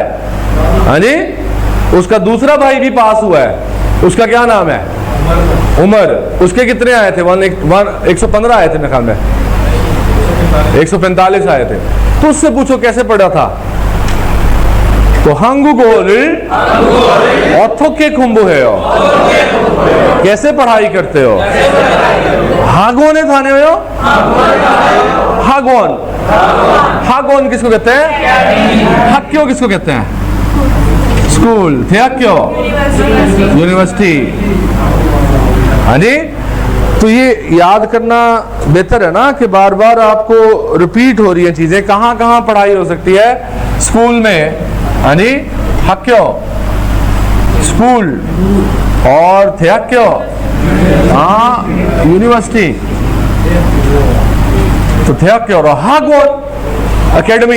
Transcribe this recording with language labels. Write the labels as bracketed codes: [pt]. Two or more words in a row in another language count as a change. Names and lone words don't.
[ur] ہاں جی، اس کا دوسرا بھائی بھی پاس ہوا ہے، اس کا کیا نام ہے، عمر، اس کے کتنے آئے تھے، 115 آئے تھے میرے خیال میں، 145 آئے تھے. تو اس سے پوچھو کیسے پڑھا تھا. [ko] तो 한국어를 어떻게 공부해요, [ur] کیسے پڑھائی کرتے ہو. [ko] 학원에 다녀요, 학원, 학원 [ur] کس کو کہتے ہیں، 학교 کس کو کہتے ہیں، اسکول، 대학교، یونیورسٹی. ہاں جی، تو یہ یاد کرنا بہتر ہے نا کہ بار بار آپ کو ریپیٹ ہو رہی ہے چیزیں. کہاں کہاں پڑھائی ہو سکتی ہے، اسکول میں، ہاں جی، 학교، اسکول اور تھے کیوں، ہاں یونیورسٹی تو تھے کیوں ہارورڈ اکیڈمی.